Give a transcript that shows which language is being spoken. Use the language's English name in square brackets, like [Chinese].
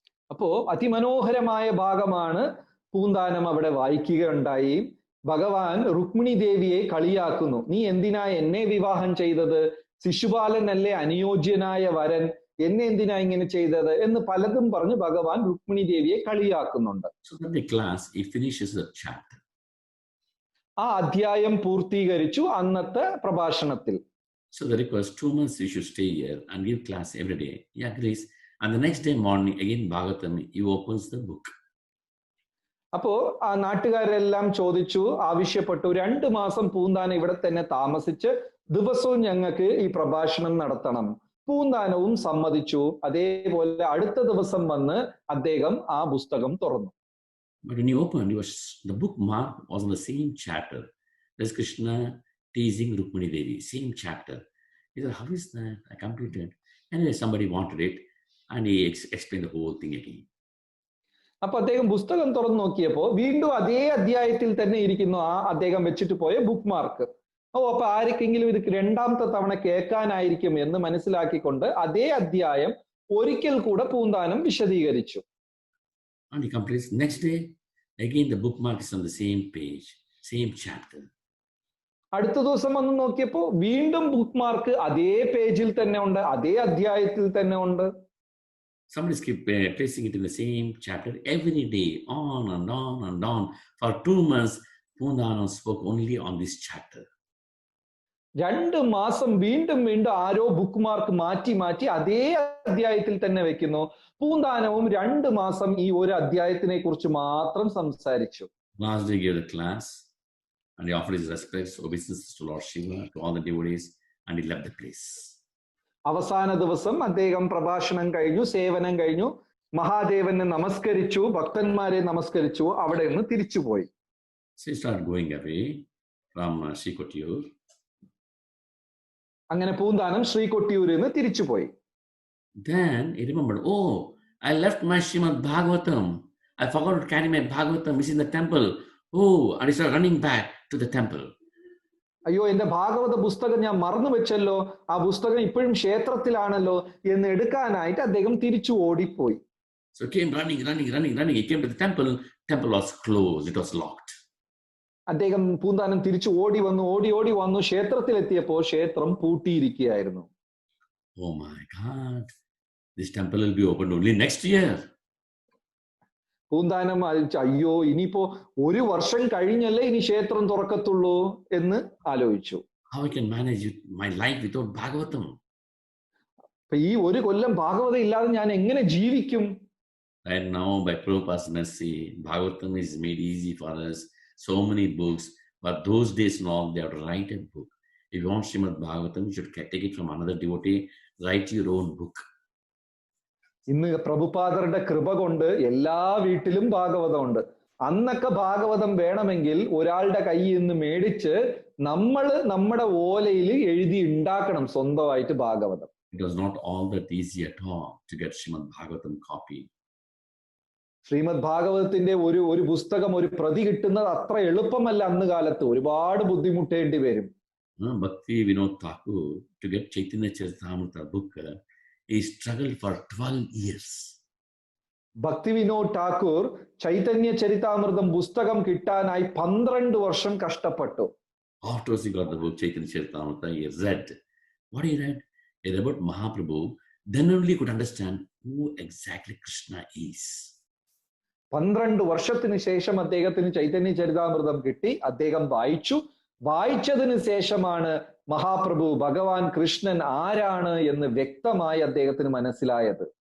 [Malayalam] അപ്പോ അതിമനോഹരമായ ഭാഗമാണ് പൂന്താനം അവിടെ വായിക്കുകയുണ്ടായി. ഭഗവാൻ രുക്മിണി ദേവിയെ കളിയാക്കുന്നു. നീ എന്തിനാ എന്നെ വിവാഹം ചെയ്തത്? ശിശുപാലനല്ലേ അനുയോജ്യനായ വരൻ, എന്നെ എന്തിനാ ഇങ്ങനെ ചെയ്തത് എന്ന് പലതും പറഞ്ഞ് ഭഗവാൻ രുക്മിണി ദേവിയെ കളിയാക്കുന്നുണ്ട്. [English] So in the class, he finishes the chapter. [Malayalam] ആ അധ്യായം പൂർത്തീകരിച്ചു അന്നത്തെ പ്രഭാഷണത്തിൽ. [English] So the request, 2 months you should stay here and give class every day. He agrees. And the next day morning, again Bhagavatam, he opens the book. [Malayalam] അപ്പോ ആ നാട്ടുകാരെല്ലാം ചോദിച്ചു, ആവശ്യപ്പെട്ടു, 2 മാസം പൂന്താനം ഇവിടെ തന്നെ താമസിച്ച് ദിവസവും ഞങ്ങൾക്ക് ഈ പ്രഭാഷണം നടത്തണം. പൂന്താനവും സമ്മതിച്ചു. അതേപോലെ അടുത്ത ദിവസം വന്ന് അദ്ദേഹം ആ പുസ്തകം തുറന്നു. [English] But when he opened, the bookmark was on the same chapter. There's Krishna teasing Rukmini Devi, same chapter. He said, how is that? I completed. Anyway, somebody wanted it. And he explained the whole thing again. [Malayalam] അപ്പൊ അദ്ദേഹം പുസ്തകം തുറന്നു നോക്കിയപ്പോ വീണ്ടും അതേ അധ്യായത്തിൽ തന്നെ ഇരിക്കുന്നു ആ അദ്ദേഹം വെച്ചിട്ട് പോയ ബുക്ക് മാർക്ക്. അപ്പൊ ആർക്കെങ്കിലും ഇത് 2ാമത്തെ തവണ കേൾക്കാനായിരിക്കും എന്ന് മനസ്സിലാക്കിക്കൊണ്ട് അതേ അധ്യായം ഒരിക്കൽ കൂടെ പൂന്താനം വിശദീകരിച്ചു. [English] And he completes. Next day, again the bookmark is on the same page, same chapter. [Malayalam] അടുത്ത ദിവസം വന്ന് നോക്കിയപ്പോ വീണ്ടും ബുക്ക് മാർക്ക് അതേ പേജിൽ തന്നെ ഉണ്ട്, അതേ അധ്യായത്തിൽ തന്നെ ഉണ്ട്. [English] Somebody keep placing it in the same chapter every day, on and on and on. For 2 months, Pundanam spoke only on this chapter. [Malayalam] 2 മാസം വീണ്ടും വീണ്ടും ആരോ ബുക്ക് മാർക്ക് മാറ്റി മാറ്റി അതേ അധ്യായത്തിൽ തന്നെ വെക്കുന്നു. പൂന്താനവും 2 മാസം ഈ ഒരു അധ്യായത്തിനെ കുറിച്ച് മാത്രം സംസാരിച്ചു. [English] Last day he gave the class and he offered his respects, obeisances to Lord Shiva, to all the devotees, and he left the place. [Malayalam] അവസാന ദിവസം അദ്ദേഹം പ്രഭാഷണം കഴിഞ്ഞു, സേവനം കഴിഞ്ഞു, മഹാദേവനെ നമസ്കരിച്ചു, ഭക്തന്മാരെ നമസ്കരിച്ചു, അവിടെ നിന്ന് തിരിച്ചുപോയി. [English] So he started going away from Sri Kottayur. [Malayalam] അങ്ങനെ പൂന്താനം ശ്രീകൊട്ടിയൂരിൽ നിന്ന് തിരിച്ചുപോയി. [English] Then he remembered, oh, I left my Srimad Bhagavatam. I forgot to carry my Bhagavatam, which is in the temple. Oh, and he started running back to the temple. [Malayalam] അയ്യോ, എന്റെ ഭാഗവത പുസ്തകം ഞാൻ മറന്നു വെച്ചല്ലോ, ആ പുസ്തകം ഇപ്പോഴും ക്ഷേത്രത്തിലാണല്ലോ എന്ന് എടുക്കാനായിട്ട് അദ്ദേഹം തിരിച്ചു ഓടിപ്പോയി. [English] So he came running. He came to the temple. Temple was closed. It was locked. [Malayalam] അദ്ദേഹം പൂന്താനം തിരിച്ചു ഓടി വന്നു ക്ഷേത്രത്തിലെത്തിയപ്പോൾ ക്ഷേത്രം പൂട്ടിയിരിക്കുകയായിരുന്നു. [English] Oh my God, this temple will be opened only next year. [Malayalam] Poonthanam അയ്യോ, ഇനിയിപ്പോ ഒരു വർഷം കഴിഞ്ഞല്ലേ ഇനി ക്ഷേത്രം തുറക്കത്തുള്ളൂ എന്ന് ആലോചിച്ചു. [English] How I can manage my life without Bhagavatam? [Malayalam] ഈ ഒരു കൊല്ലം ഭാഗവതം ഇല്ലാതെ ഞാൻ എങ്ങനെ ജീവിക്കും? [English] Right now, by Prabhupada's mercy, Bhagavatam is made easy for us. So many books, but those days now they have to write a book. If you want Srimad Bhagavatam, you should take it from another devotee. Write your own book. [Malayalam] ഇന്ന് പ്രഭുപാദരുടെ കൃപ കൊണ്ട് എല്ലാ വീട്ടിലും ഭാഗവതമുണ്ട്. അന്നൊക്കെ ഭാഗവതം വേണമെങ്കിൽ ഒരാളുടെ കയ്യിൽ നിന്ന് മേടിച്ച് നമ്മുടെ ഓലയിൽ എഴുതി ഉണ്ടാക്കണം സ്വന്തമായിട്ട് Bhagavatam. [English] It was not all that easy at all to get Srimad Bhagavatam copy. [Malayalam] Shrimad ഭാഗവതത്തിന്റെ ഒരു പുസ്തകം, ഒരു പ്രതി കിട്ടുന്നത് അത്ര എളുപ്പമല്ല. അന്ന് കാലത്ത് ഒരുപാട് ബുദ്ധിമുട്ടേണ്ടി വരും. [English] Bhakti Vinod Thakur, to get Chaitanya Charitamrita book, he struggled for 12 years. [Malayalam] ഭക്തി വിനോദ് ഠാക്കൂർ ചൈതന്യ ചരിതാമൃതം പുസ്തകം കിട്ടാനായി 12 വർഷം കഷ്ടപ്പെട്ടു. [English] After he got the book Chaitanya Charitamrita, he read. What he read? He read about Mahaprabhu. Then only he could understand who exactly Krishna is. [Malayalam] 12 വർഷത്തിന് ശേഷം അദ്ദേഹത്തിന് ചൈതന്യ ചരിതാമൃതം കിട്ടി. അദ്ദേഹം വായിച്ചതിന് ശേഷമാണ് മഹാപ്രഭു ഭഗവാൻ കൃഷ്ണൻ ആരാണ് എന്ന് വ്യക്തമായി അദ്ദേഹത്തിന് മനസ്സിലായത്.